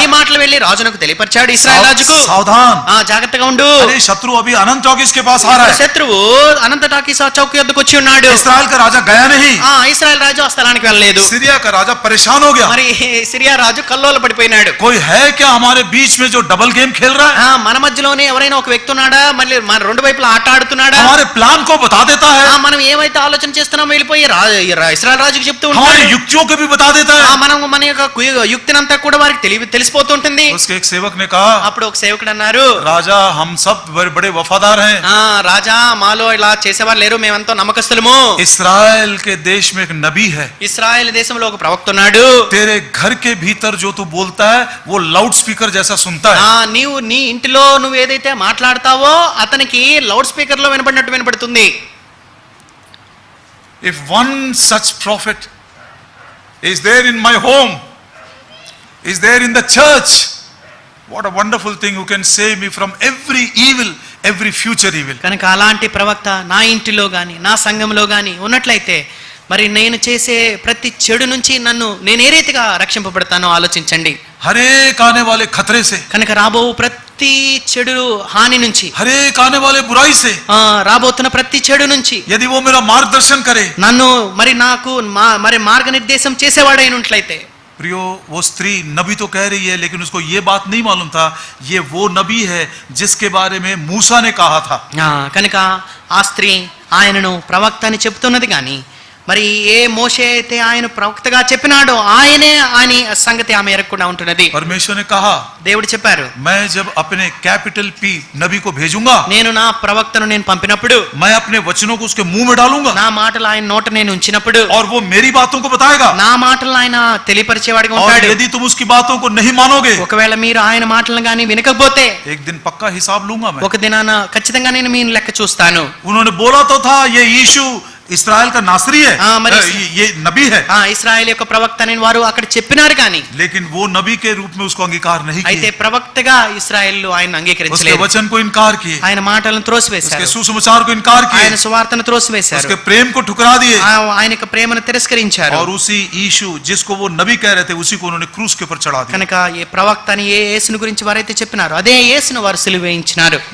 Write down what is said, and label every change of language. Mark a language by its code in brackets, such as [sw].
[te] ఈ మాటలు వెళ్ళి రాజునకు తెలియపరిచాడు, ఇశ్రాయేల్ రాజుకు. [hi] सावधान, [te] జాగ్రత్తగా ఉండు, [hi] अरे शत्रु अभी अनंत टाकिस के पास आ रहा है. [te] శత్రువు అనంత టాకీస్ చౌక్ యొద్దకు వచ్చి ఉన్నాడు. [hi] इस्राएल का राजा गया नहीं. [te] ఇశ్రాయేల్ రాజు ఆ స్థలానికి వెళ్ళలేదు. [hi] सीरिया का राजा परेशान हो गया. [te] మరి సిరియా రాజు కల్లోల పడిపోయినాడు. [hi] कोई है क्या हमारे बीच में जो डबल गेम खेल रहा है? [te] మన మధ్యలోనే ఎవరైనా ఒక వ్యక్తి ఉన్నాడా, మళ్ళీ మన రెండు వైపులా ఆట ఆడుతున్నాడా? [hi] हमारे प्लान को बता देता है, [te] మనం ఏమైతే ఆలోచన చేస్తున్నామో వెళ్ళిపోయి ఇశ్రాయేల్ రాజుకి చెప్తూ [hi] हमारी [te] ఉంటాడు. [hi] युक्तियों को भी बता देता है. [te] మనం మన యొక్క యుక్తినంతా కూడా వారికి తెలిసిపోతూ ఉంటుంది. [hi] उसके एक सेवक ने कहा, [te] అప్పుడు ఒక సేవకుడు అన్నారు, [hi] राजा हम सब बड़े वफादार हैं. [te] రాజా మాలో ఇలా చేసేవారు లేరు, మేమంతా నమ్మకస్తులము. [hi] इस्राएल के देश में एक नबी है. [te] ఇశ్రాయేల్ దేశంలో ఒక ప్రవక్త ఉన్నాడు. [hi] तेरे घर के भीतर जो तू बोलता है वो लाउड स्पीकर जैसा सुनता है. [te] నీవు నీ ఇంటిలో నువ్వు ఏదైతే మాట్లాడతావో అతనికి లౌడ్ స్పీకర్ లో వినపడినట్టు వినపడుతుంది. [en] If one such prophet is there in my home, is there in the church, what a wonderful thing, who can save me from every evil, every future evil. [te] కనుక అలాంటి ప్రవక్త నా ఇంటిలో గాని నా సంఘంలో గాని ఉన్నట్లయితే మరి నేను చేసే ప్రతి చెడు నుంచి నన్ను నేను ఏ రీతిగా రక్షింపబడతానో ఆలోచించండి. [hi] हर एक आने वाले खतरे से, [te] కనుక రాబో ప్రతి చెడు హాని నుంచి, [hi] हर एक आने वाले बुराई से, [te] రాబోతున్న ప్రతి చెడు నుంచి [hi] यदि वो मेरा मार्गदर्शन करे, [te] నన్ను మరి నాకు మరి మార్గనిర్దేశం చేసేవాడైనట్లయితే. [hi] प्रियो, वो स्त्री नबी तो कह रही है, लेकिन उसको ये बात नहीं मालूम था ये वो नबी है जिसके बारे में मूसा ने कहा था. [te] కనుక ఆ స్త్రీ ఆయనను ప్రవక్త అని చెప్తున్నది కానీ మరి ఏ మోషే అయితే ఆయన ప్రవక్తగా చెప్పినాడో ఆయనే అని సంగతి ఆమె ఎరగకుండా ఉంటున్నది. [hi] परमेश्वर ने कहा, [te] దేవుడు చెప్పారు, [hi] मैं जब अपने कैपिटल पी नबी को भेजूंगा, [te] నేను నా ప్రవక్తను నేను పంపినప్పుడు, [hi] मैं अपने वचनों को उसके मुंह में डालूंगा [te] నా మాటలు ఆయన నోట నేను ఉంచినప్పుడు, [hi] और वो मेरी बातों को बताएगा. [te] నా మాటలు ఆయన తెలియపరిచేవాడిగా [hi] और [te] ఉంటాడు. [hi] यदि तुम उसकी बातों को नहीं मानोगे, [te] ఒకవేళ మీరు ఆయన మాటలను గాని వినకపోతే [hi] एक दिन पक्का हिसाब लूंगा मैं. [te] ఒక దినాన ఖచ్చితంగా నేను మీ లెక్క చూస్తాను. [hi] उन्होंने बोला तो था ये यीशु इस्राएल का नासरी है, ये नबी है, [te] ఇశ్రాయేల్ యొక్క ప్రవక్త అని వారు అక్కడ చెప్పినారు కానీ [hi] लेकिन वो नबी के रूप में उसको अंगीकार नहीं [te] అయితే [hi] किया. [te] ప్రవక్తగా ఇశ్రాయేలు ఆయన [hi] उसके [te] అంగీకరించలేదు. [hi] वचन को इनकार किए, [te] ఆయన మాటలను [hi] उसके [te] త్రోసివేశారు, [hi] सुसमाचार को इनकार [te] ఆయన [hi] किए, [te] సువార్తను త్రోసివేశారు, [hi] उसके प्रेम को ठुकरा दिए. [te] ఆయన యొక్క ప్రేమను తిరస్కరించారు. [hi] और उसी यीशु जिसको वो नबी कह रहे थे उसी को उन्होंने क्रूस के ऊपर चढ़ा दिया. [te] కనుక ఏ ప్రవక్త అని ఏ యేసును గురించి వారైతే చెప్పినారో అదే యేసును వారు సిలువ వేయించినారు.